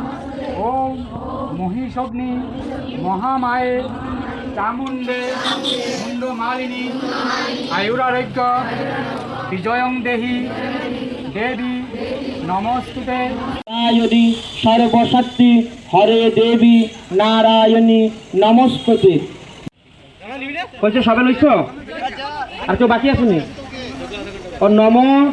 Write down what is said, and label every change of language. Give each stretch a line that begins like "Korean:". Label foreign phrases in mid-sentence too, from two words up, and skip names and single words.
Sanskrit: ओम महिषग्नि महामाये चामुंडे मुंडमालिनी आयुरारोग्य विजयं देहि देवी नमस्तुते। नारायणी सर्वशक्ति हरे देवी नारायणी नमस्ते।
Bangla: কইছে সবে লইছো আর কেউ বাকি আছে নি?
Sanskrit: ও নমো